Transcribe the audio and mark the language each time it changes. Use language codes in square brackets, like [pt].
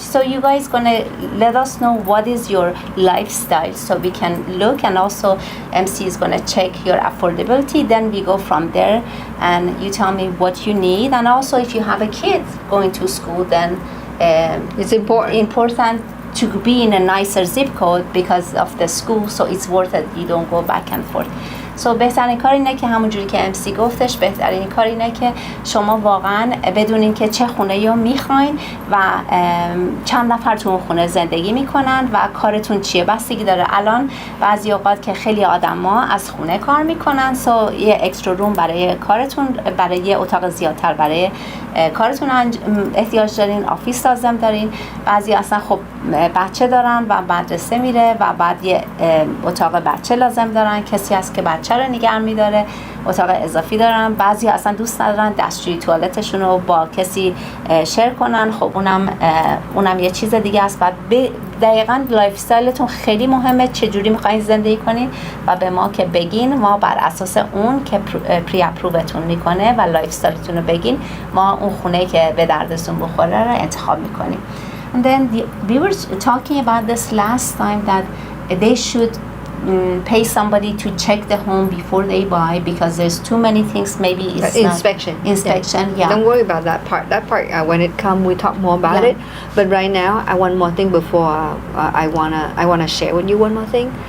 [en] So you guys gonna let us know what is your lifestyle, so we can look, and also MC is gonna check your affordability. Then we go from there, and you tell me what you need. And also if you have a kid going to school, then It's important to be in a nicer zip code because of the school, so it's worth it. You don't go back and forth. So [fa] بهترین کار اینه که همونجوری که امسی گفتش، بهترین کار اینه که شما واقعا بدونین که چه خونه رو میخواین و چند نفر تو اون خونه زندگی میکنن و کارتون چیه. بستگی داره. الان بعضی اوقات که خیلی آدما از خونه کار میکنن، [en] so [fa] یه اکسترا روم برای کارتون، برای یه اتاق زیادتر برای کارتون احتیاج دارین، آفیس لازم دارین. بعضی اصلا خب بچه دارن و مدرسه میره و بعد یه اتاق بچه لازم دارن، کسی هست که بچه رو نگه میداره، اتاق اضافی دارن. بعضی اصلا دوست ندارن دستشویی توالتشون رو با کسی شیر کنن، خب اونم یه چیز دیگه است. بعد دقیقاً لایف استایلتون خیلی مهمه، چجوری میخواین زندگی کنین و به ما که بگین، ما بر اساس اون که پری اپرووتون میکنه و لایف استایلتون رو بگین، ما اون خونه که به دردتون بخوره رو انتخاب میکنیم. [en] And then we were talking about this last time that they should pay somebody to check the home before they buy, because there's too many things. Maybe it's inspection. Yeah. Don't worry about that part. When it comes, we talk more about it. But right now, I want more thing before I wanna share with you one more thing.